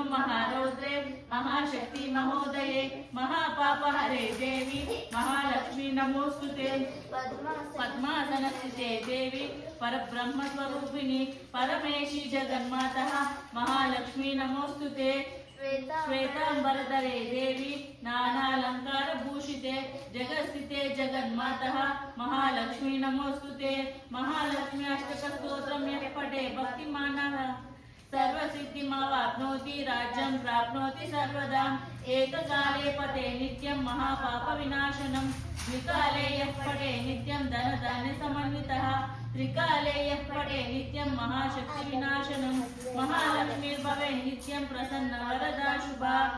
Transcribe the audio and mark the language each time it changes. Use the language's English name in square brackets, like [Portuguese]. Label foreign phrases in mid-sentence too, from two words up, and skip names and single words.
[Sanskrit] మహారౌద్రే మహాశక్తి మహోదయే మహాపాపహరే దేవి మహాలక్ష్మి నమోస్తుతే పద్మాసన స్థితే దేవి పరబ్రహ్మ స్వరూపిణి పరమేశి జగన్మాతః మహాలక్ష్మి నమోస్తుతే శ్వేతాంబరధరే దేవి నానాలంకార భూషితే జగస్థితే జగన్మాతః మహాలక్ష్మి నమోస్తుతే మహాలక్ష్మి అష్టక స్తోత్రం యః పఠే భక్తిమానః सर्वसिद्धिमवाप्नोति राज्यं प्राप्नोति सर्वदा एककाले पठे नित्यं महापापविनाशनं द्विकाले यः पठे नित्यं धनधान्यसमन्वितः त्रिकाले यः पठे नित्यं महाशक्तिविनाशनं महालक्ष्मीर्भवे नित्यं प्रसन्ना वरदा शुभा